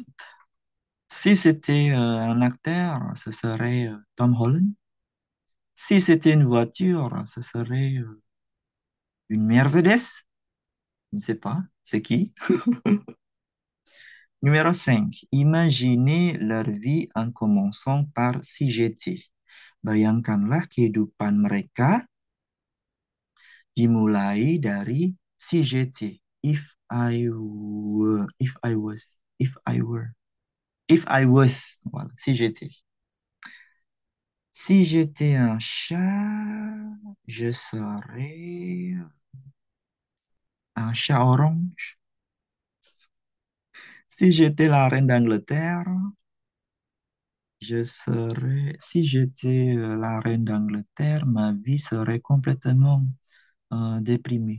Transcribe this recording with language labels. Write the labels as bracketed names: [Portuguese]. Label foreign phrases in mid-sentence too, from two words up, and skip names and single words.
[French] Si c'était un acteur, ce serait Tom Holland. Si c'était une voiture, ce serait une Mercedes. Je ne sais pas, c'est qui? Numéro 5. Imaginez leur vie en commençant par si j'étais. [Indonesian] Bayangkanlah kehidupan mereka dimulai dari [French] si j'étais. [English] If I was, [French] voilà, si j'étais. Si j'étais un chat, je serais un chat orange. Si j'étais la reine d'Angleterre, si j'étais la reine d'Angleterre, ma vie serait complètement déprimée.